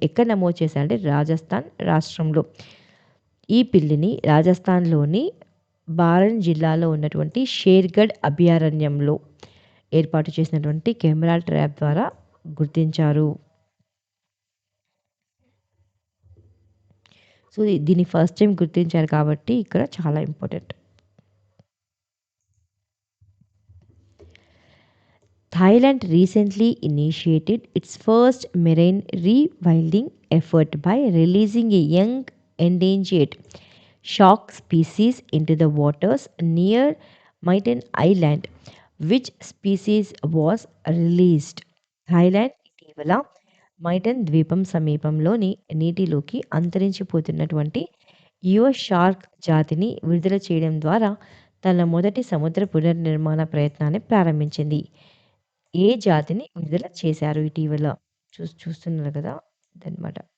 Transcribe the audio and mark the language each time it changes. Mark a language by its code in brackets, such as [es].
[te] ఎక్కడ నమోదు చేశారంటే రాజస్థాన్ రాష్ట్రంలో. ఈ పిల్లిని రాజస్థాన్‌లోని బారన్ జిల్లాలో ఉన్నటువంటి షేర్గఢ్ అభయారణ్యంలో ఏర్పాటు చేసినటువంటి కెమెరా ట్రాప్ ద్వారా గుర్తించారు. సో, దీన్ని ఫస్ట్ టైమ్ గుర్తించారు కాబట్టి ఇక్కడ చాలా important. [en] Thailand recently initiated its first marine rewilding effort by releasing a young endangered shark species into the waters near Maitan Island. Which species was released? [te] Thailand ఇటీవల మైటన్ ద్వీపం సమీపంలోని నీటిలోకి అంతరించిపోతున్నటువంటి యువ షార్క్ జాతిని విడుదల చేయడం ద్వారా తన మొదటి సముద్ర పునర్నిర్మాణ ప్రయత్నాన్ని ప్రారంభించింది. ఏ జాతిని విడుదల చేశారు ఇటీవల? చూస్తున్నారు కదా! అదనమాట.